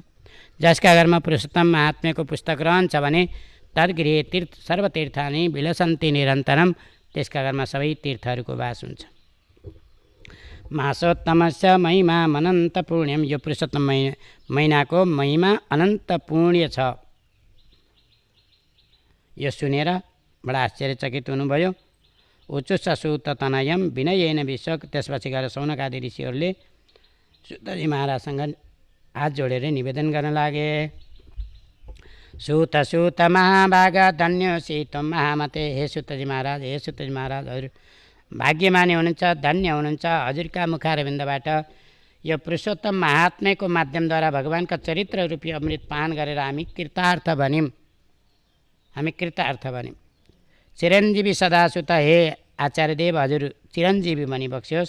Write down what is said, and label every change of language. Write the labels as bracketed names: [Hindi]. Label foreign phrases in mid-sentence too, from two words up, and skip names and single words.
[Nepali] जसका घरमा पुरुषोत्तम महात्म्यको पुस्तक रहन्छ भने [Sanskrit] तद्गृहे सर्वतीर्थानि विलसन्ति निरन्तरम, [Nepali] त्यसका घरमा सबै तीर्थहरूको वास हुन्छ। [Sanskrit] मासोत्तमस्य महिमा अनन्त पुण्यम, [Nepali] यो पुरुषोत्तम महिनाको महिमा अनन्त पुण्य छ। यो सुनेर बडा आश्चर्यचकित हुनुभयो। [Sanskrit] उचुष सूत तनयम विनयेन विश्व। [Nepali] त्यसपछि गएर सौनकादि ऋषिहरूले सूतजी महाराजसँग हात जोडेर निवेदन गर्न लागे। [Sanskrit] सूत महाभाग धन्योसी त्वं महामते। [Nepali] हे सूतजी महाराज हजुर भाग्यमानी हुनुहुन्छ, धन्य हुनुहुन्छ। हजुरका मुखारविन्दबाट यो पुरुषोत्तम महात्म्यको माध्यमद्वारा भगवानका चरित्र रूपी अमृत पान गरेर हामी कृतार्थ बन्यौँ। [Sanskrit] चिरञ्जीवी सदासुत, [Nepali] हे आचार्यदेव हजुर चिरञ्जीवी भनिबक्सियोस्।